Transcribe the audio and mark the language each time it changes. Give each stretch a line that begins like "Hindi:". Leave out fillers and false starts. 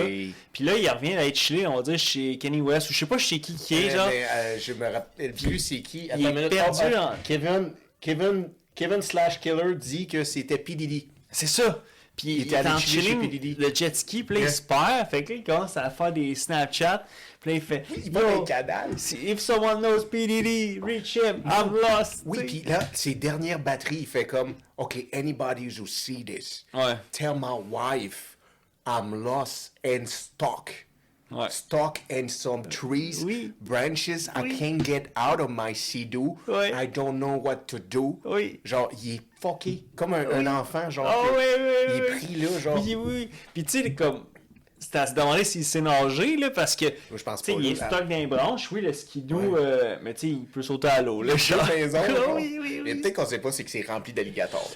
French: Puis là, il revient à être chillé, on va dire, chez Kanye West, ou je sais pas chez qui est, genre. Je me rappelle plus c'est qui. Il est perdu en... Kevin / Killer dit que c'était P. Diddy. C'est ça. Puis il est en chilling, le jet ski, puis là, il se perd. Fait que là, il commence à faire des Snapchat. Puis là, il fait... Il va dans le canal.
English: If someone knows PDD, reach him, I'm lost.
French: Oui, puis là, ses dernières batteries, il fait comme...
English: OK, anybody who see this, tell my wife I'm lost and stuck.
French: Ouais.
English: Stuck in some trees, branches, I can't get out of my sea-doo. I don't know what to do.
French: Genre, il est fucké, comme un enfant, genre. Il est pris là, genre. Oui. Puis tu sais, comme... C'était à se demander s'il sait nager, là, parce que... Moi, je pense pas. Il est stock dans les branches, le skidoo, mais tu sais, il peut sauter à l'eau, là. Raison, mais peut-être qu'on sait pas, c'est que c'est rempli d'alligators.